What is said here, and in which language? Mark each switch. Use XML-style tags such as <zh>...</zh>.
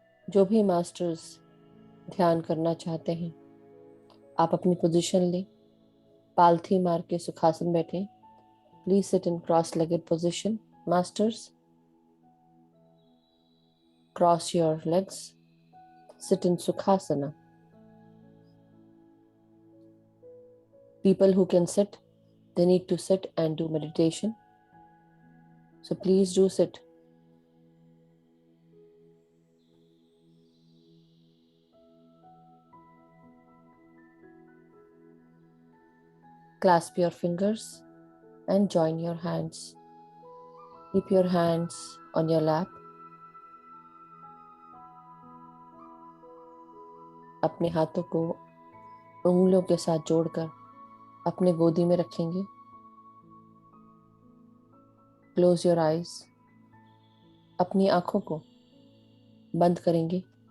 <hi>जो भी मास्टर्स ध्यान करना चाहते हैं, आप अपनी पोजीशन लें, पालथी मार के सुखासन बैठें।</hi> <en>Please sit in cross legged position. Masters, cross your legs, sit in Sukhasana. People who can sit, they need to sit and do meditation. So please do sit. Clasp your fingers and join your hands. Keep your hands on your lap.</en> <hi>अपने हाथों को उंगलियों के साथ जोड़कर अपने गोदी में रखेंगे।</hi> <en>Close your eyes.</en> <hi>अपनी आंखों को बंद करेंगे।</hi>